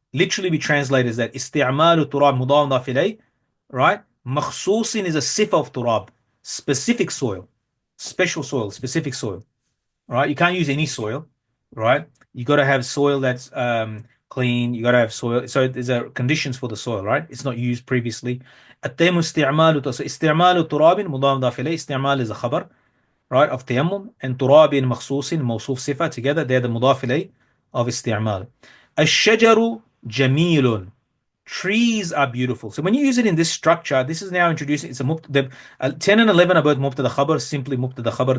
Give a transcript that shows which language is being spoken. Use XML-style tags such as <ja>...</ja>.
<en>Literally be translated as that. Isti'malu turab mudaf mudaf ilayh, right? Makhsusin is a sifa of turab, specific soil, special soil, specific soil, right? You can't use any soil, right? You got to have soil that's clean. You got to have soil. So there's conditions for the soil, right? It's not used previously.</en> <ar>التيمم استعمال تراب مضاف مضاف إليه.</ar> <en>استعمال is a khabar, right, of tayammum, and</en> <ar>تراب مخصوص موصوف صفة</ar> <en>together. They're the مضاف إليه of استعمال.</en> <ar>الشجر جميل.</ar> <en>Trees are beautiful. So when you use it in this structure, this is now introducing, it's the 10 and 11 are both mubtada khabar, simply mubtada khabar.</en>